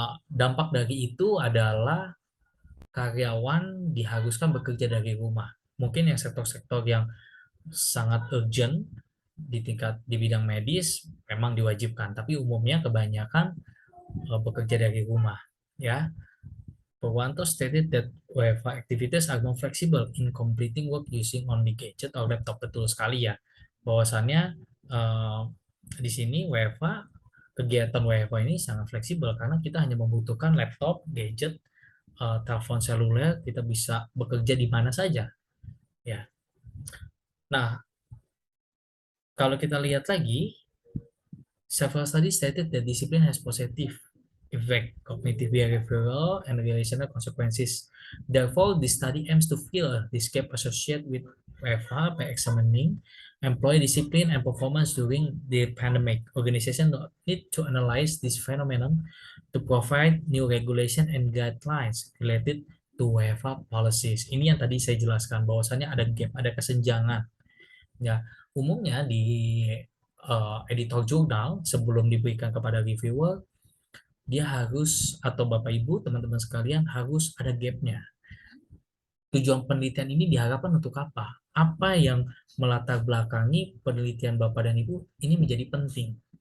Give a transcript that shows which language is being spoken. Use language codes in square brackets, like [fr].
[id] dampak dari itu adalah karyawan diharuskan bekerja dari rumah. Mungkin yang sektor-sektor yang sangat urgent di bidang medis memang diwajibkan, tapi umumnya kebanyakan bekerja dari rumah, ya. [en] Purwanto stated that WFH activities are more flexible in completing work using only gadget or laptop. [id] Betul sekali ya, bahwasannya eh, di sini WFH, kegiatan WFH ini sangat fleksibel karena kita hanya membutuhkan laptop, gadget, telepon seluler, kita bisa bekerja di mana saja, ya. Nah, kalau kita lihat lagi, [en] several studies stated that discipline has positive effect, cognitive, behavioral, and relational consequences. Therefore, the study aims to fill this gap associated with WFH by examining employee discipline and performance during the pandemic. Organizations need to analyze this phenomenon to provide new regulation and guidelines related to WFH policies. [id] Ini yang tadi saya jelaskan, bahwasannya ada gap, ada kesenjangan. Ya, umumnya di editor jurnal sebelum diberikan kepada reviewer, dia harus, atau Bapak Ibu, teman-teman sekalian, harus ada gapnya. Tujuan penelitian ini diharapkan untuk apa? Apa yang melatar belakangi penelitian Bapak dan Ibu ini menjadi penting.